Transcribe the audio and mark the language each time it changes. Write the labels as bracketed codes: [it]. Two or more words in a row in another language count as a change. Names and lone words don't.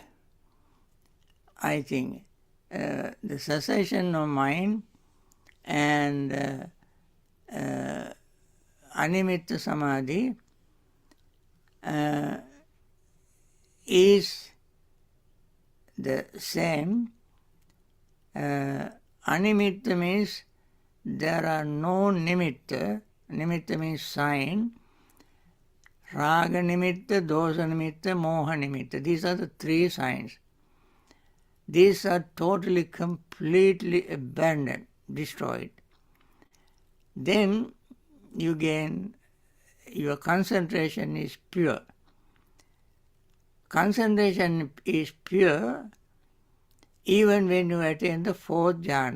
[en] I think the cessation of mind and [pi] Animitta Samadhi [en] is the same. Animitta means there are no nimitta. Nimitta means sign. [pi] Raga nimitta, dosa nimitta, moha nimitta. [en] These are the three signs. These are totally, completely abandoned, destroyed. Then you gain, your concentration is pure. Concentration is pure even when you attain the fourth jhana.